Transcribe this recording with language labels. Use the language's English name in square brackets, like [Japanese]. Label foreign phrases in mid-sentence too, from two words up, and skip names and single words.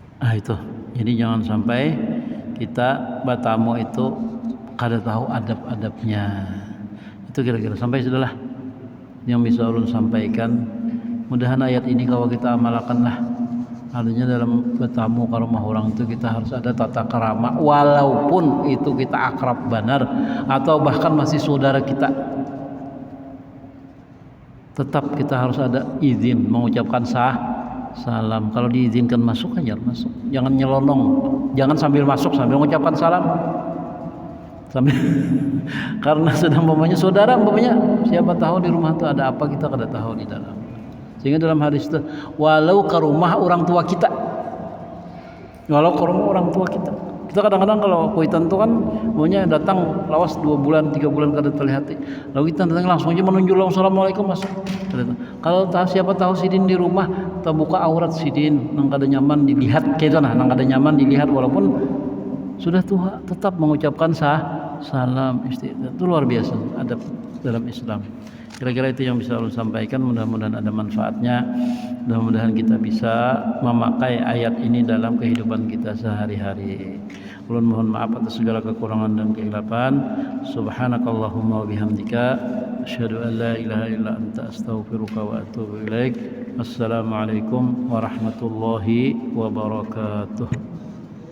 [Banjar] Nah itu, jadi jangan sampai kita batamu itu kada tahu adab-adabnya. Itu kira-kira sampai sudahlah yang bisa ulun sampaikan. [Indonesian] Mudahan ayat ini kalau kita amalkanlah, artinya dalam bertamu ke rumah orang itu kita harus ada tata krama, walaupun itu kita akrab benar atau bahkan masih saudara kita, tetap kita harus ada izin mengucapkan salam. Kalau diizinkan masuk aja masuk, jangan nyelonong, jangan sambil masuk sambil mengucapkan salam sambil karena sedang umpamanya saudara, umpamanya siapa tahu di rumah itu ada apa, kita kada tahu di dalam. Sehingga dalam hadis itu, walau ke rumah orang tua kita, [Banjar] walau ke rumah orang tua kita kadang-kadang kalau kuitan itu kan maunya datang lawas 2 bulan 3 bulan kada terlihat, lalu kita datang langsung aja menunjuk assalamualaikum mas. Kalau siapa tahu sidin di rumah terbuka aurat sidin nang kada nyaman dilihat, kayak nah nang kada nyaman dilihat, walaupun sudah tua tetap mengucapkan salam istighfar. [Indonesian] Itu luar biasa adab dalam Islam. Kira-kira itu yang bisa saya sampaikan, mudah-mudahan ada manfaatnya, mudah-mudahan kita bisa memakai ayat ini dalam kehidupan kita sehari-hari. [Banjar] Ulun mohon maaf atas segala kekurangan dan kehilapan. [Arabic] سبحانك اللهم وبحمدك أشهد أن لا إله إلا أنت أستغفرك وأتوب إليك. السلام عليكم ورحمة الله وبركاته.